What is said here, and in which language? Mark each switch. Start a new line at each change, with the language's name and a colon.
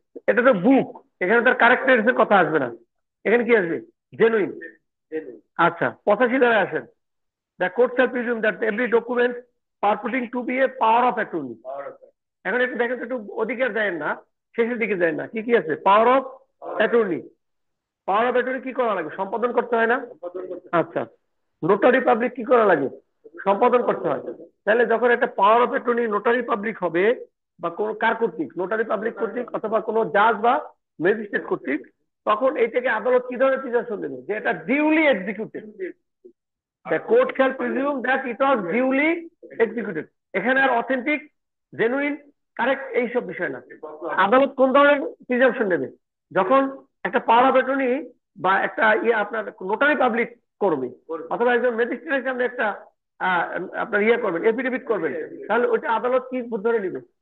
Bangla: এটা তো বুক, এখানে তার ক্যারেক্টারিস্টিক্স এর কথা আসবে না, এখানে কি আসবে? জেনুইন। আচ্ছা 85 ধারায় আসেন।
English: The court shall presume that every document purporting to be a power of attorney.
Bangla: এখন একটু দেখেন, একটু ওদিকে যায় না, শেষের দিকে যায় না, কি কি আছে? Power of attorney. Power of attorney কি করা লাগে? সম্পাদন করতে হয় না? আচ্ছা, নোটারি পাবলিক কি করা লাগে? সম্পাদন করতে হয়। তাহলে যখন একটা power of attorney notary public হবে, বা কোন কার কর্তৃক? নোটারি পাবলিক কর্তৃক অথবা কোনো জাজ বা ম্যাজিস্ট্রেট কর্তৃক, তখন এইটাকে আদালত কি ধরনের প্রিজাম্পশন দেবে? যে এটা duly executed.
English: The court shall presume that it was duly executed.
Bangla: এখানে আর অথেন্টিক, জেনুইন, কারেক্ট এইসব বিষয় না। আদালত কোন ধরনের প্রিজাম্পশন নেবে? যখন একটা পাওয়ার অফ অ্যাটর্নি বা একটা আপনার নোটারি পাবলিক করবে, অথবা একজন ম্যাজিস্ট্রেটের সামনে একটা আপনার করবেন, এফিডেভিট করবেন, তাহলে ওইটা আদালত কি ধরে নিবে?